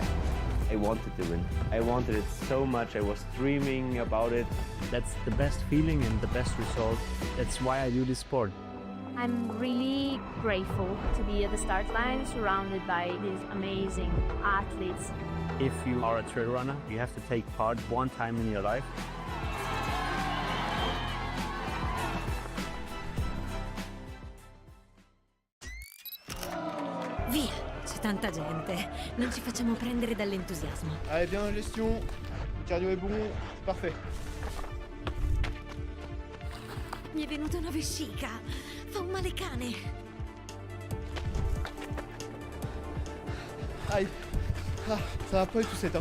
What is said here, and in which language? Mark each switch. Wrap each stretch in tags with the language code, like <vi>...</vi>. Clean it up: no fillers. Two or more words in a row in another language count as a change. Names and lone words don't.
<en>I wanted to win. I wanted it so much. I was dreaming about it. That's the best feeling and the best result. That's why I do this sport. I'm really grateful to be at the start line surrounded by these amazing athletes. If you are a trail runner, you have to take part one time in your life.</en> <it>Via, c'è tanta gente. Non ci facciamo prendere dall'entusiasmo.</it> <fr>Allez, bien en gestion. Cardio est bon, parfait.</fr> <it>Mi è venuta una vescica. Fa un male cane.</it> <fr>Aïe. Ah, ça va pas du tout cette heure.</fr>